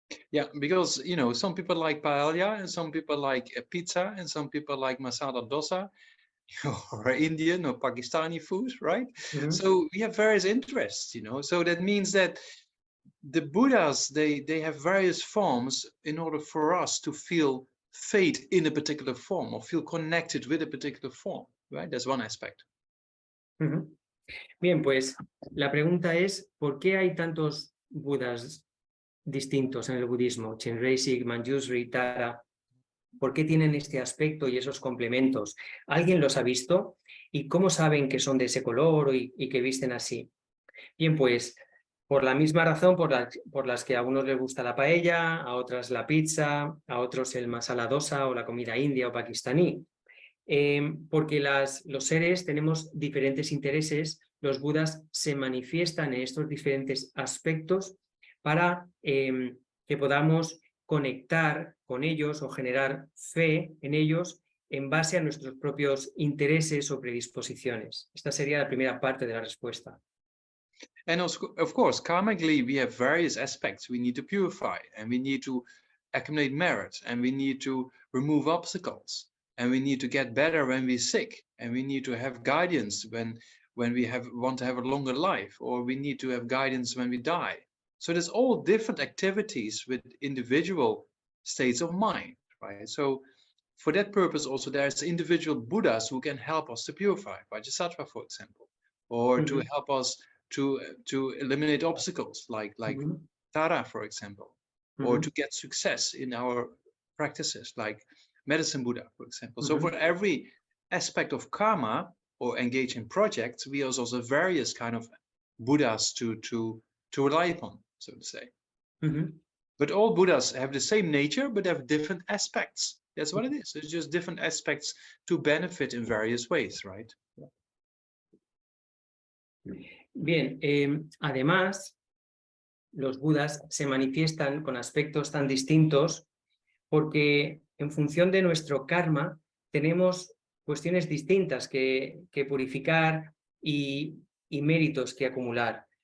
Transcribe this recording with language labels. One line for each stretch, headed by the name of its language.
English: Yeah, because, you know, some people like paella and some people like pizza and some people like masala dosa or Indian or Pakistani food, right? Mm-hmm. So we have various interests, you know, so that means that the Buddhas, they have various forms in order for us to feel faith in a particular form or feel connected with a particular form, right? That's one aspect. Uh-huh.
Spanish: Bien, pues la pregunta es, ¿por qué hay tantos Budas distintos en el budismo? Chenrezig, Manjushri, Tara. ¿Por qué tienen este aspecto y esos complementos? ¿Alguien los ha visto? ¿Y cómo saben que son de ese color y que visten así? Bien, pues por la misma razón por las que a unos les gusta la paella, a otras la pizza, a otros el masala dosa o la comida india o pakistaní. Porque los seres tenemos diferentes intereses, los Budas se manifiestan en estos diferentes aspectos para que podamos conectar con ellos o generar fe en ellos en base a nuestros propios intereses o predisposiciones. Esta sería la primera parte de la respuesta.
English: And of course, karmically, we have various aspects we need to purify, and we need to accumulate merit, and we need to remove obstacles, and we need to get better when we're sick, and we need to have guidance when we want to have a longer life, or we need to have guidance when we die. So there's all different activities with individual states of mind, right? So for that purpose, also there's individual Buddhas who can help us to purify, Vajrasattva, for example, or to help us to eliminate obstacles like Tara, for example, or to get success in our practices like Medicine Buddha, for example. So for every aspect of karma or engage in projects, we have also various kind of Buddhas to rely upon, so to say. But all Buddhas have the same nature, but have different aspects. That's what it is. It's just different aspects to benefit in various ways, right?
Spanish: Bien, además, los Budas se manifiestan con aspectos tan distintos porque en función de nuestro karma tenemos cuestiones distintas que purificar y méritos que acumular.